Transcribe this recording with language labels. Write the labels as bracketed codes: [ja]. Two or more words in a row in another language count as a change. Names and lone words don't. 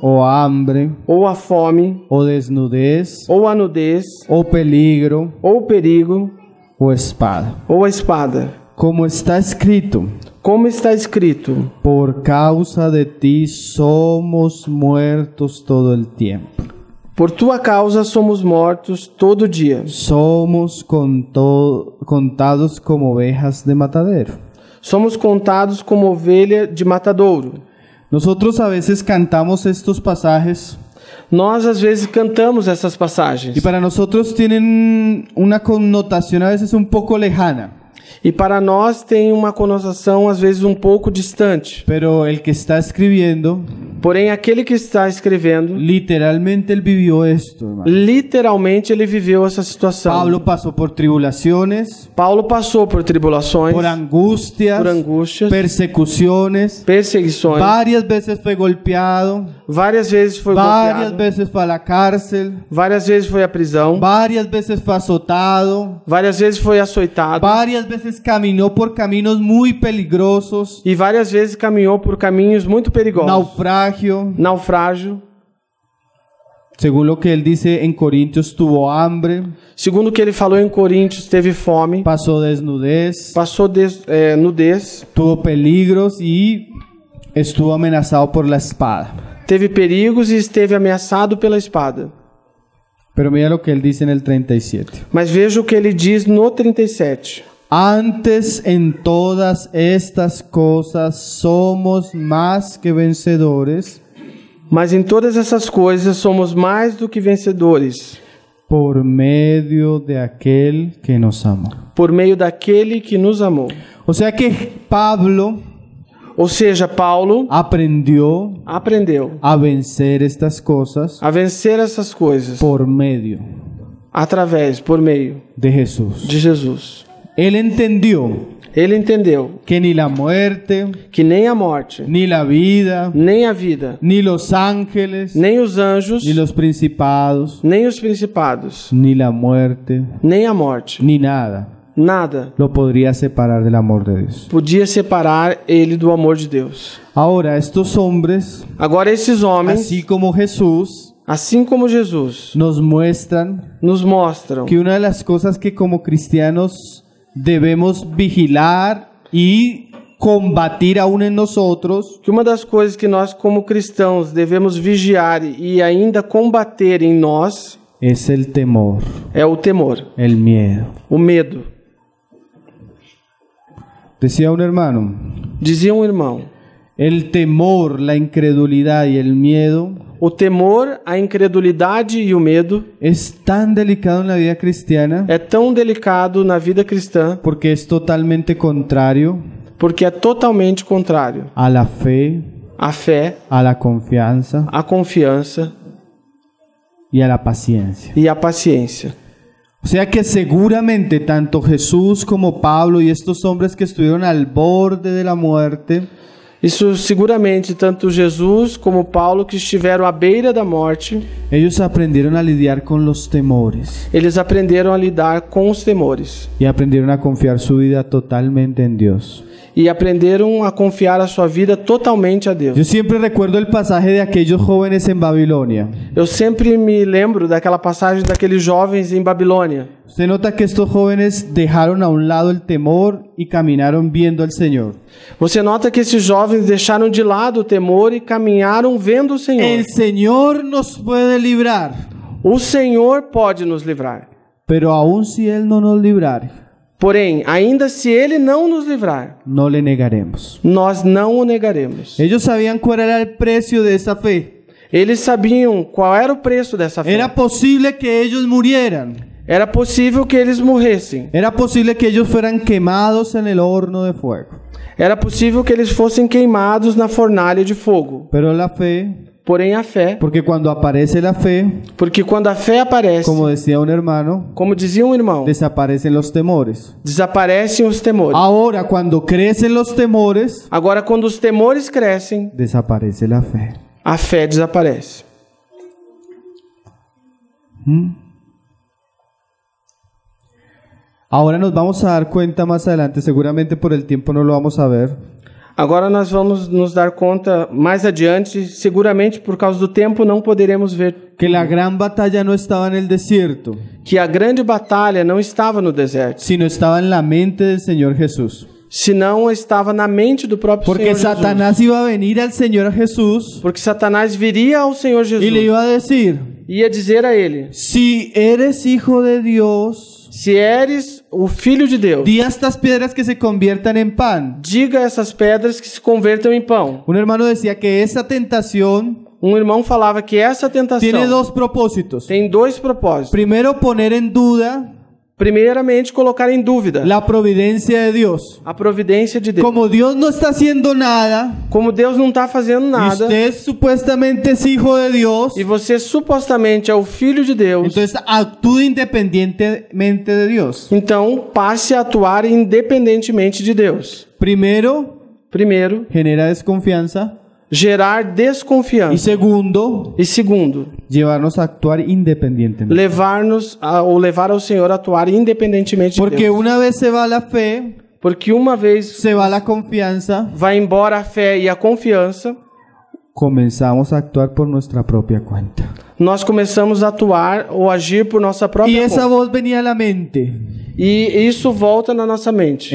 [es] o hambre [pt] ou a fome, [es] o desnudez [pt] ou a nudez, [es] o peligro [pt] ou perigo, [es] o espada. [pt] ou a espada. [es] Como está escrito: [pt] Como está escrito: [es] por causa de ti somos muertos todo el tiempo. [pt] por tua causa somos mortos todo dia. [es] Somos contados como ovejas de matadero. [pt] Somos contados como ovelha de matadouro. [es] Nosotros a veces cantamos estos pasajes [pt] Nós às vezes cantamos essas passagens. [es] y para nosotros tienen una connotación a veces un poco lejana. [pt] E para nós tem uma conotação às vezes um pouco distante. [es] Pero el que está escribiendo, [pt] Porém, aquele que está escrevendo, [es] literalmente él vivió esto, hermano. [pt] literalmente ele viveu essa situação. [es] Pablo pasó por tribulaciones, [pt] Paulo passou por tribulações, [es] por angustias, [pt] por angústias, [es] persecuciones, [pt] perseguições. [es] varias veces fue golpeado, [pt] Várias vezes foi [es] varias [pt] golpeado, [es] veces fue a la cárcel, [pt] várias vezes foi à prisão, [es] varias veces fue azotado, [pt] várias vezes foi açoitado [es] varias veces caminó por caminos muy peligrosos, [pt] e várias vezes caminhou por caminhos muito perigosos. [es] naufragio. [pt] Naufrágio. [es] Según lo que él dice en Corintios, tuvo hambre, [pt] Segundo o que ele falou em Coríntios, teve fome, [es] pasó desnudez, [pt] passou nudez, [es] tuvo peligros y estuvo amenazado por la espada. [pt] teve perigos e esteve ameaçado pela espada. [es] Pero mira lo que él dice en el 37. [pt] Mas veja o que ele diz no 37. [es] Antes en todas estas cosas somos más que vencedores [pt] Mas em todas essas coisas somos mais do que vencedores, [es] por medio de aquel que nos amó. [pt] por meio daquele que nos amou. [es] O sea que Pablo [pt] Ou seja, Paulo [es] aprendió [pt] aprendeu [es] a vencer estas cosas [pt] a vencer essas coisas [es] por medio [pt] por meio [es] de Jesús. [pt] de Jesus. [es] Él entendió [pt] Ele entendeu [es] que ni la muerte, [pt] que nem a morte, [es] ni la vida, [pt] nem a vida, [es] ni los ángeles, [pt] nem os anjos, [es] ni los principados, [pt] nem os principados, [es] ni la muerte, [pt] nem a morte, [es] ni nada [pt] nada [es] lo podría separar del amor de Dios. [pt] podia separar ele do amor de Deus. [es] Ahora, estos hombres, [pt] Agora esses homens, [es] así como Jesús, [pt] assim como Jesus, [es] nos muestran [pt] nos mostram [es] que una de las cosas que como cristianos debemos vigilar y combatir aún en nosotros [pt] que uma das coisas que nós como cristãos devemos vigiar e ainda combater em nós [es] es el temor, [pt] é o temor, [es] el miedo. [pt] o medo. [es] Decía un hermano, [pt] Dizia um irmão, [es] el temor, la incredulidad y el miedo [pt] o temor, a incredulidade e o medo [es] es tan delicado en la vida cristiana [pt] é tão delicado na vida cristã [es] porque es totalmente contrario [pt] porque é totalmente contrário [es] a la fe, [pt] à fé, [es] a la confianza [pt] à confiança [es] y a la paciencia. [pt] e à paciência. [es] O sea que seguramente tanto Jesús como Pablo y estos hombres que estuvieron al borde de la muerte [pt] Isso seguramente tanto Jesus como Paulo, que estiveram à beira da morte, [es] ellos aprendieron a lidiar con los temores [pt] eles aprenderam a lidar com os temores [es] y aprendieron a confiar su vida totalmente en Dios. [pt] e aprenderam a confiar a sua vida totalmente a [es] Yo [pt] Deus. [es] siempre recuerdo el pasaje de aquellos jóvenes en Babilonia. [pt] Eu sempre me lembro daquela passagem daqueles jovens em Babilônia. [es] Usted nota que estos jóvenes dejaron a un lado el temor y caminaron viendo al Señor. [pt] Você nota que esses jovens deixaram de lado o temor e caminharam vendo o Senhor. [es] El Señor nos puede librar, [pt] O Senhor pode nos livrar. [es] pero aun si Él no nos librare, [pt] Porém, ainda se Ele não nos livrar, [es] no le negaremos. [pt] nós não o negaremos. [es] Ellos sabían cuál era el precio de esa fe. [pt] Eles sabiam qual era o preço dessa fé. [es] Era posible que ellos murieran. [pt] Era possível que eles morressem. [es] Era posible que ellos fueran quemados en el horno de fuego. [pt] Era possível que eles fossem queimados na fornalha de fogo. [es] Pero la fe, [pt] Porém, a fé, [es] porque cuando aparece la fe, [pt] porque quando a fé aparece, [es] como decía un hermano, [pt] como dizia um irmão, [es] desaparecen los temores. [pt] desaparecem os temores. [es] Ahora, cuando crecen los temores, [pt] Agora, quando os temores crescem, [es] desaparece la fe. [pt] a fé desaparece. [es] Ahora nos vamos a dar cuenta más adelante, seguramente por el tiempo no lo vamos a ver, [pt] Agora nós vamos nos dar conta mais adiante, seguramente por causa do tempo não poderemos ver [es] que la gran batalla no estaba en el desierto, [pt] que a grande batalha não estava no deserto, [es] sino estaba en la mente del Señor Jesús. [pt] senão estava na mente do próprio [es] Porque [pt] Senhor Jesus. [es] Satanás iba a venir al Señor Jesús [pt] Porque Satanás viria ao Senhor Jesus [es] y le iba a decir, [pt] ia dizer a ele: [es] si eres hijo de Dios, [pt] se eres o Filho de Deus, [es] di a estas piedras que se conviertan en pan. [pt] diga a essas pedras que se convertam em pão. [es] Un hermano decía que esa tentación [pt] Um irmão falava que essa tentação [es] tiene dos propósitos. [pt] tem dois propósitos. [es] Primero, poner en duda [pt] Primeiramente, colocar em dúvida [es] la providencia de Dios. [pt] a providência de Deus. [es] Como Dios no está haciendo nada, [pt] Como Deus não está fazendo [es] y [pt] nada, [es] usted supuestamente es hijo de Dios, [pt] e você supostamente é o Filho de Deus, [es] entonces actúe independientemente de Dios. [pt] então passe a atuar independentemente de Deus. [es] Primero, [pt] Primeiro, [es] genera desconfianza. [pt] gerar [es] Y [pt] desconfiança. [es] segundo, [pt] E segundo, [es] llevarnos a actuar independientemente. [pt] levar ao Senhor a atuar independentemente de [es] Porque [pt] Deus. [es] una vez se va la fe, [pt] Porque uma vez [es] se va la confianza, [pt] vai embora a fé e a confiança, [es] comenzamos a actuar por nuestra propia cuenta. [pt] nós começamos a atuar ou agir por nossa [es] Y [pt] própria [es] esa [pt] conta. [es] voz venía a la mente. [pt] E isso volta na nossa mente.